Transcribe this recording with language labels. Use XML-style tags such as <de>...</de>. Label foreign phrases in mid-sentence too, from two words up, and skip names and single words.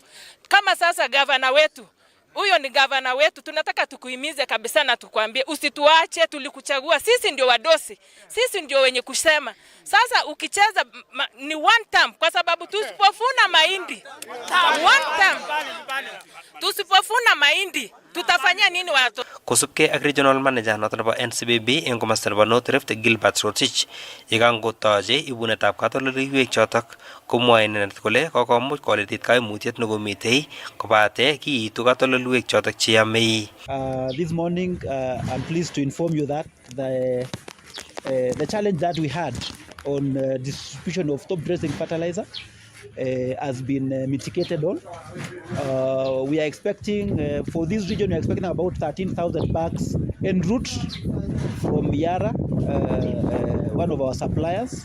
<sw>Kama sasa governor wetu, huyo ni gavana wetu, tunataka tukuhimize kabisa na tukwambie usituache, tulikuchagua. Sisi ndio wadosi, sisi ndio wenye kusema. Sasa ukicheza ni</sw> <en>one term,</en> <sw>kwa sababu tusipofuna mahindi</sw> <en>one term,</en> <sw>tusipofuna mahindi tutafanya nini watu?</sw> <kln>Kosubkei ak</kln> <en>regional manager</en> <kln>noton nebo NCBB eng komosta nebo North Rift Gilbert Rotich yekangotoche ibunetab katoldoleiwek chotok komwoe inendet kole kokomuch koletit kaimutyet nekomitei kobate kiitu katoldoleiwek chotok cheyamei.</kln> <en>This morning I'm pleased to inform you that the challenge that we had on distribution of top dressing fertilizer has been mitigated on. We are expecting, for this region, we are expecting about 13,000 bags en route from Yara, one of our suppliers.</en>